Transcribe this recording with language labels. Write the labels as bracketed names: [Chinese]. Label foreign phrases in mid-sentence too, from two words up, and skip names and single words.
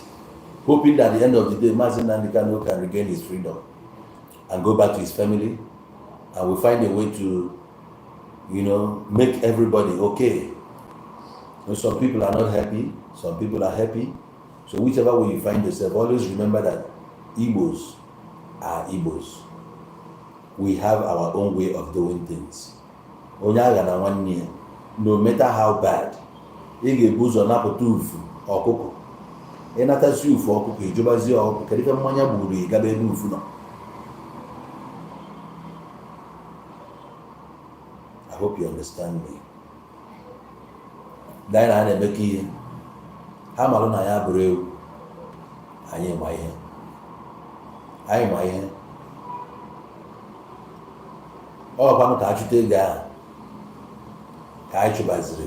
[English] Hoping that at the end of the day, Mazi Nnamdi Kanu can regain his freedom and go back to his family, and we find a way to, make everybody okay. Some people are not happy, some people are happy. So whichever way you find yourself, always remember that Igbos are Igbos. We have our own way of doing things. [Igbo] Onyaga na nwanne, [English] no matter how bad, [Igbo] ị ga-ebu ụzọ napụta ufu ọkụkọ. Ị natasi ufu ọkụkọ, ijobazi ọkụkọ, kedu ka mmanya gburu gaba ebe ufu nọ. [English] I hope you understand me. [Igbo] Dina na-emeka ihe. Ha malụ na ya bụrụ ewu. Anyị ma ihe. Anyị ma ihe. Ọ kwanụ ka achụta ego ahụ ka anyị chụbaziri.